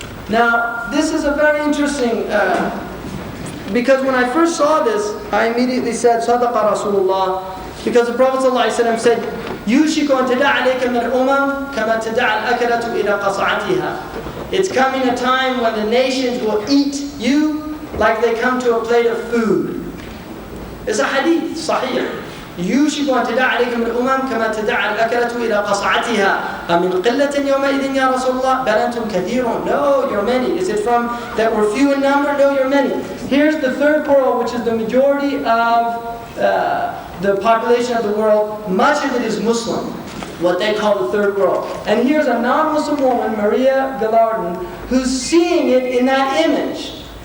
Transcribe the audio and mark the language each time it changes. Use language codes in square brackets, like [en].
[en] Now, this is a very interesting, because when I first saw this, I immediately said, Sadaqa Rasulullah, because the Prophet ﷺ said, [ar] يُوشِكُ أَن تَدَعَ عَلَيْكَ مِنَ الْأُمَمِ كَمَا تَدَعَ الْأَكَلَةُ إِلَى قَصْعَتِهَا. [en] It's coming a time when the nations will eat you like they come to a plate of food. It's a hadith, sahih. [ar] يوشك أن تدع عليكم الأمم كما تدع الأكلة إلى قصعتها أمن قلة يومئذ يا رسول الله بل أنتم كثيرون. [en] No, you're many. Is it from that we're few in number? No, you're many. Here's the third world, which is the majority of the population of the world. Much of it is Muslim, what they call the third world. And here's a non-Muslim woman, Maria Gallardin, who's seeing it in that image.